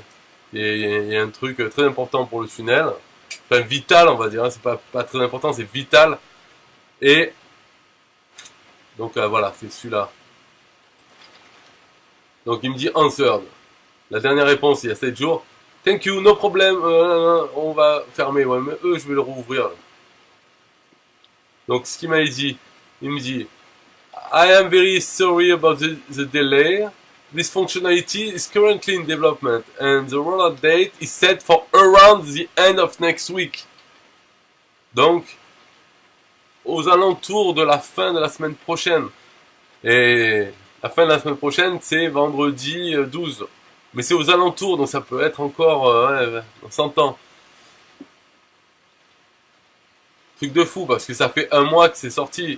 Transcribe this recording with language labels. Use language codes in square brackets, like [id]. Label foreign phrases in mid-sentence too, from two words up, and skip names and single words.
[fr] Il y a un truc très important pour le tunnel. Enfin vital on va dire. Hein. C'est pas très important, c'est vital. Et donc voilà, c'est celui-là. Donc il me dit answered. La dernière réponse il y a 7 jours. [en] Thank you, no problem. [fr] On va fermer. Ouais, mais eux, je vais le rouvrir. Donc, ce qu'il m'a dit, il me dit, [en] I am very sorry about the delay. This functionality is currently in development and the rollout date is set for around the end of next week. [fr] Donc, aux alentours de la fin de la semaine prochaine. Et la fin de la semaine prochaine, c'est vendredi 12. Mais c'est aux alentours, donc ça peut être encore, on s'entend. Truc de fou, parce que ça fait 1 mois que c'est sorti.